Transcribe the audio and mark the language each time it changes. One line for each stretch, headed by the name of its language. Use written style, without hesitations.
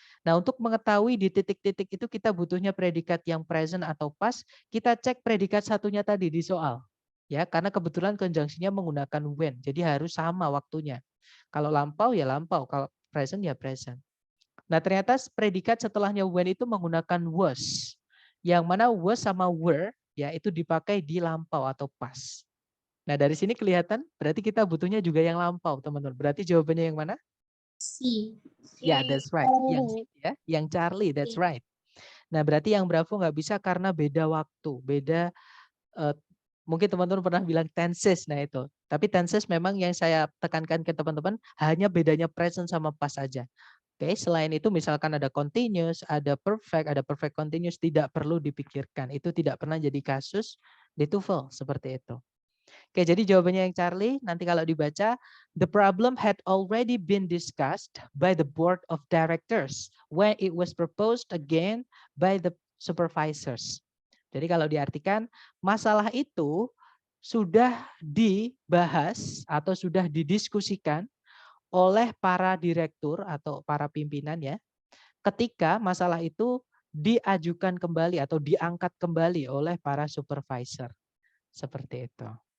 Indonesian: Nah, untuk mengetahui di titik-titik itu kita butuhnya predikat yang present atau past, kita cek predikat satunya tadi di soal. Ya, karena kebetulan konjungsinya menggunakan when, jadi harus sama waktunya. Kalau lampau ya lampau, kalau present ya present. Nah, ternyata predikat setelahnya when itu menggunakan was. Yang mana was sama were ya itu dipakai di lampau atau past. Nah, dari sini kelihatan berarti kita butuhnya juga yang lampau, teman-teman. Berarti jawabannya yang mana? C. Ya,
English: that's right.
Indonesian: Yang ya, yang Charlie,
English: that's
Indonesian: C.
English: right.
Indonesian: Nah, berarti yang Bravo nggak bisa karena beda waktu, beda mungkin teman-teman pernah bilang tenses, nah itu. Tapi tenses memang yang saya tekankan ke teman-teman hanya bedanya present sama past saja. Oke, selain itu misalkan ada continuous, ada perfect continuous tidak perlu dipikirkan. Itu tidak pernah jadi kasus di TOEFL seperti itu. Oke, jadi jawabannya yang Charlie, nanti kalau dibaca,
English: the problem had already been discussed by the board of directors when it was proposed again by the supervisors.
Indonesian: Jadi kalau diartikan, masalah itu sudah dibahas atau sudah didiskusikan oleh para direktur atau para pimpinan ya, ketika masalah itu diajukan kembali atau diangkat kembali oleh para supervisor. Seperti itu.